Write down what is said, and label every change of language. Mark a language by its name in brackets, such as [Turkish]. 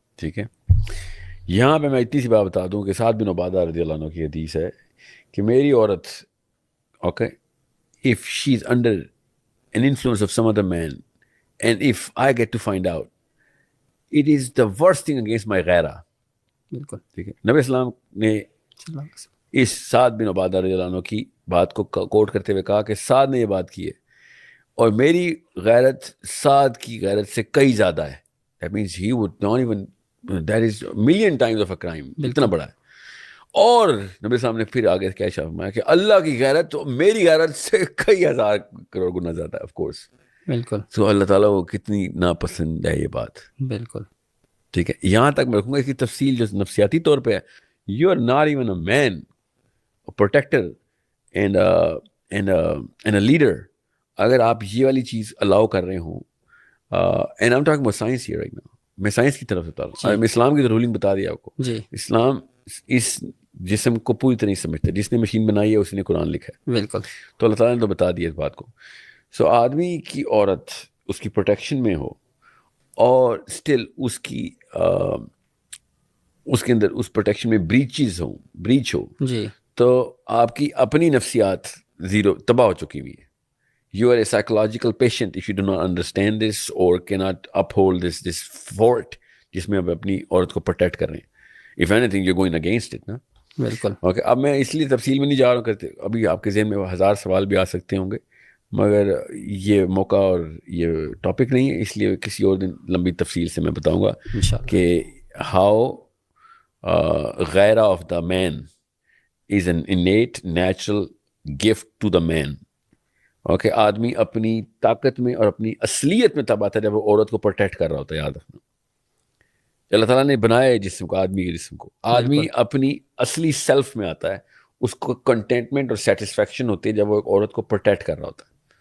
[Urdu] ٹھیک ہے, یہاں پہ میں اتنی سی بات بتا دوں کہ سعد بن عبادہ رضی اللہ عنہ کی حدیث ہے کہ میری عورت, okay, [English] if she is under an influence of some other man and if I get to find out, it is the worst thing against my [Urdu] غیرہ. بالکل ٹھیک ہے, نبی اسلام نے اس سعد بن عبادہ رضی اللہ عنہ کی بات کو کوٹ کرتے ہوئے کہا کہ سعد نے یہ بات کی ہے اور میری غیرت سعد کی غیرت سے کئی زیادہ ہے. [English] That means he would not even, that is a million times of a crime, [Urdu] اتنا بڑا ہے. اور نبی صاحب نے پھر آگے کیا فرمایا کہ اللہ کی غیرت تو میری غیرت سے کئی ہزار کروڑ گنا زیادہ ہے. [English] of course [Urdu] بالکل. تو اللہ تعالیٰ کو کتنی ناپسند ہے یہ بات. بالکل. ٹھیک ہے, یہاں تک میں رکھوں گا اس کی تفصیل جو نفسیاتی طور پہ ہے. [English] You are not even a man, protector and a leader. [Urdu] اگر آپ یہ والی چیز الاؤ کر رہے ہوں, [English] and I am talking about science here right now, [Urdu] میں سائنس کی طرف سے بتا رہا ہوں. میں اسلام کی تو رولنگ بتا دیا آپ کو. جی. اسلام اس جسم کو پوری طرح نہیں سمجھتا. جس نے مشین بنائی ہے اس نے قرآن لکھا ہے. بالکل. تو اللہ تعالیٰ نے تو بتا دیا اس بات کو. سو آدمی کی عورت اس کی پروٹیکشن میں ہو اور اسٹل اس کی اس کے اندر اس پروٹیکشن میں بریچ ہو, جی, تو آپ کی اپنی نفسیات زیرو تباہ ہو چکی ہوئی ہے. [English] You are a psychological patient if you do not understand this or cannot uphold this fort [Urdu] جس میں آپ اپنی عورت کو پروٹیکٹ کر رہے ہیں. [English] If anything, you're going against it, نا. [Urdu] بالکل. اوکے, اب میں اس لیے تفصیل میں نہیں جا رہا ہوں کرتے, ابھی آپ کے ذہن میں 1000 سوال بھی آ سکتے ہوں گے. مگر یہ موقع اور یہ ٹاپک نہیں ہے، اس لیے کسی اور دن لمبی تفصیل سے میں بتاؤں گا انشاءاللہ. [English] کہ ہاؤ غیرہ of the man is an innate natural gift to the man. [Urdu] Okay, آدمی اپنی طاقت میں اور اپنی اصلیت میں تب آتا ہے جب وہ عورت کو پروٹیکٹ کر رہا ہوتا ہے. یاد رکھنا، اللہ تعالیٰ نے بنایا ہے جسم کو، آدمی کے جسم کو، آدمی اپنی اصلی سیلف میں آتا ہے، اس کو کنٹینٹمنٹ اور سیٹسفیکشن ہوتی ہے جب وہ ایک عورت کو پروٹیکٹ کر رہا ہوتا ہے.